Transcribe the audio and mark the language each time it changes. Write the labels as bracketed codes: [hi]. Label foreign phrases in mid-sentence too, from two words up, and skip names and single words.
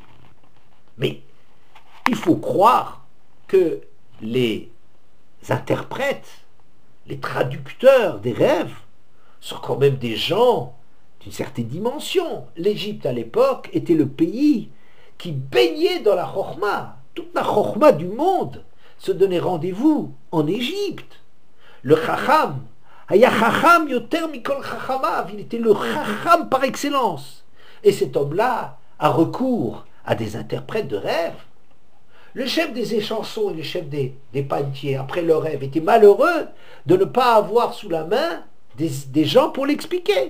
[fr] Mais il faut croire que les interprètes, les traducteurs des rêves sont quand même des gens d'une certaine dimension. L'Égypte à l'époque était le pays qui baignait dans la chorma. Toute la chorma du monde se donnait rendez-vous en Égypte. [he] Le חכם היה חכם יותר מכל חכמיו, [fr] il était le chacham par excellence. Et cet homme-là a recours à des interprètes de rêves. Le chef des échansons et le chef des panetiers, après leur rêve, étaient malheureux de ne pas avoir sous la main des gens pour l'expliquer.